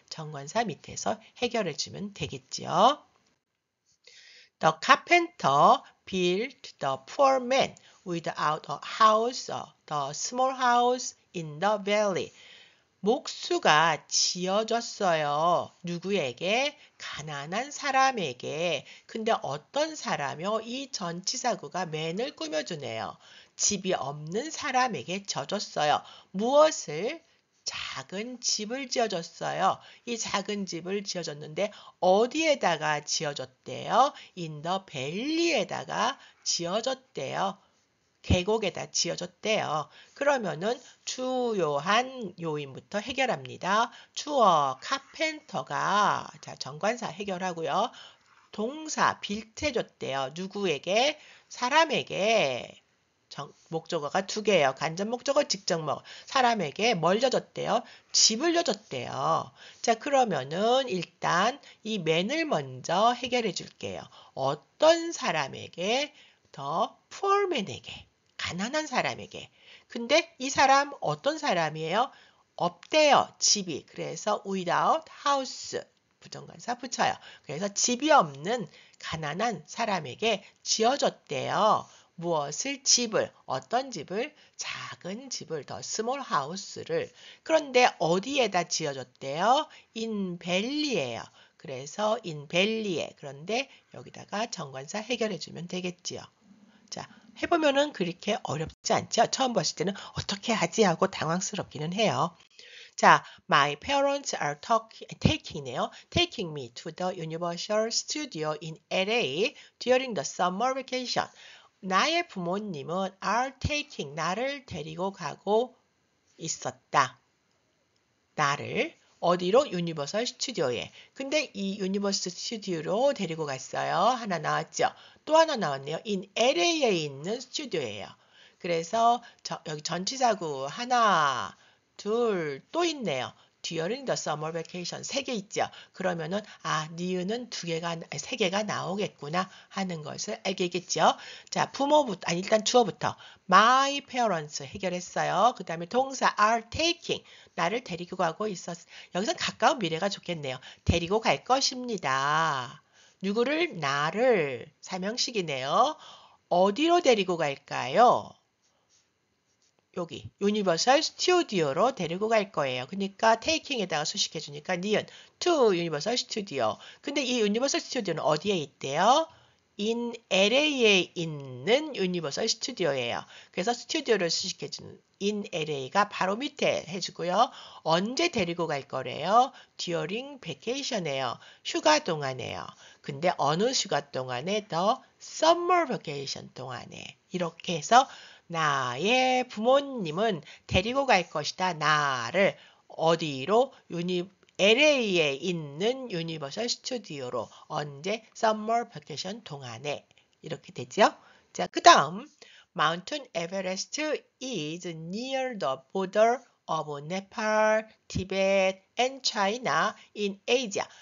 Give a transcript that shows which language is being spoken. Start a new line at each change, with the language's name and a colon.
Korean: 정관사 밑에서 해결해주면 되겠지요.
English: The carpenter built the poor man without a house, the small house in the valley.
Korean: 목수가 지어줬어요. 누구에게? 가난한 사람에게. 근데 어떤 사람이요? 이 전치사구가 맨을 꾸며주네요. 집이 없는 사람에게 져줬어요. 무엇을? 작은 집을 지어줬어요. 이 작은 집을 지어줬는데 어디에다가 지어줬대요?
English: in the valley에다가
Korean: 지어줬대요. 계곡에다 지어줬대요. 그러면은 주요한 요인부터 해결합니다. 주어 카펜터가 자 정관사 해결하고요. 동사 빌트해줬대요. 누구에게? 사람에게. 목적어가 두 개예요. 간접 목적어, 직접 사람에게 뭘 져줬대요? 집을 져줬대요. 자 그러면은 일단 이 맨을 먼저 해결해 줄게요. 어떤 사람에게? 더
English: poor man
Korean: 에게. 가난한 사람에게. 근데 이 사람 어떤 사람이에요? 없대요. 집이. 그래서
English: without house.
Korean: 부정관사 붙여요. 그래서 집이 없는 가난한 사람에게 지어줬대요. 무엇을? 집을. 어떤 집을? 작은 집을. 더 스몰 하우스를. 그런데 어디에다 지어줬대요?
English: in valley예요.
Korean: 그래서
English: in valley
Korean: 에. 그런데 여기다가 정관사 해결해주면 되겠지요. 자, 해보면은 그렇게 어렵지 않죠? 처음 봤을 때는 어떻게 하지 하고 당황스럽기는 해요. 자,
English: my parents are taking네요. Taking me to the Universal Studio in LA during the summer vacation.
Korean: 나의 부모님은
English: are taking,
Korean: 나를 데리고 가고 있었다. 나를 어디로? 유니버설 스튜디오에. 근데 이 유니버설 스튜디오로 데리고 갔어요. 하나 나왔죠. 또 하나 나왔네요.
English: in LA
Korean: 에 있는 스튜디오예요. 그래서 여기 전치사구 하나, 둘 또 있네요.
English: during the summer vacation
Korean: 3개 있죠. 그러면은 니은은 3개가 나오겠구나 하는 것을 알겠죠. 자, 부모부터 일단 주어부터
English: my parents
Korean: 해결했어요. 그 다음에 동사
English: are taking
Korean: 나를 데리고 가고 여기서 가까운 미래가 좋겠네요. 데리고 갈 것입니다. 누구를? 나를. 삼형식이네요. 어디로 데리고 갈까요? 여기 유니버설 스튜디오로 데리고 갈 거예요. 그러니까 taking에다가 수식해 주니까 니은
English: to
Korean: 유니버설 스튜디오. 근데 이 유니버설 스튜디오는 어디에 있대요?
English: in LA
Korean: 에 있는 유니버설 스튜디오예요. 그래서 스튜디오를 수식해 주는
English: in LA
Korean: 가 바로 밑에 해주고요. 언제 데리고 갈 거래요?
English: during vacation이에요.
Korean: 휴가 동안에요. 근데 어느 휴가 동안에?
English: the summer vacation
Korean: 동안에. 이렇게 해서 나의 부모님은 데리고 갈 것이다. 나를 어디로? LA에 있는 유니버설 스튜디오로 언제?
English: Summer Vacation
Korean: 동안에 이렇게 되죠. 자, 그 다음
English: Mountain Everest is near the border of Nepal, Tibet, and China in Asia.